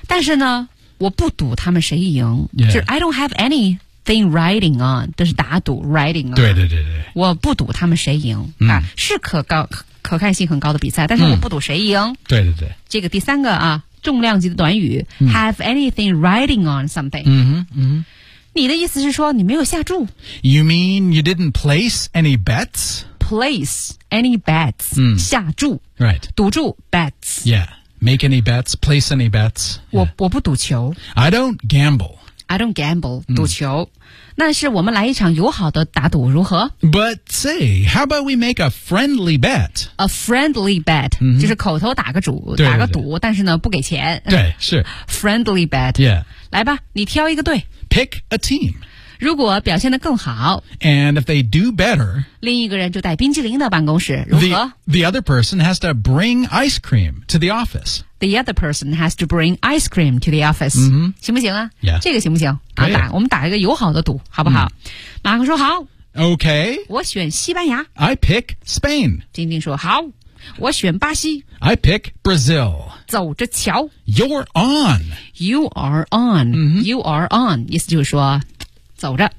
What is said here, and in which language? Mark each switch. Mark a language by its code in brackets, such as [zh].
[zh] 但是呢我不赌他们谁赢、 [en] yeah. [zh] 就是 [en] I don't have anything riding on [zh] 这是打赌 [en] riding on [zh] 对对对对我不赌他们谁赢、 mm. 啊、是可看性很高的比赛但是我不赌谁赢、嗯、对对对这个第三个啊重量级的短语、嗯、 [en] have anything riding on something [zh] 嗯哼嗯你的意思是说你没有下注 [en] You mean you didn't place any bets? Place any bets、 [zh] 嗯、下注 [en] Right [zh] 赌注 bets [en] Yeah make any bets place any bets、yeah. [zh] 我不赌球 [en] I don't gamble I don't gamble [zh] 赌球、嗯那是我们来一场友好的打赌如何 [en] But say, how about we make a friendly bet? A friendly bet,、 mm-hmm. [zh] 就是口头打个赌对对对打个赌但是呢不给钱。对是。 [en] Friendly bet. Yeah. [zh] 来吧你挑一个队。 [en] Pick a team. [zh] 如果表现得更好。 [en] And if they do better. [zh] 另一个人就带冰淇淋到办公室如何 [en] the other person has to bring ice cream to the office. The other person has to bring ice cream to the office.、 Mm-hmm. [zh] 行不行啊、 [en] yeah. [zh] 这个行不行、啊、打我们打一个友好的赌好不好、mm. 马克说好。 [en] OK. [zh] 我选西班牙。 [en] I pick Spain. [zh] 丁丁说好。我选巴西。 [en] I pick Brazil. [zh] 走着瞧。 [en] You're on. You are on.、 Mm-hmm. You are on. [zh] 意思就是说走着。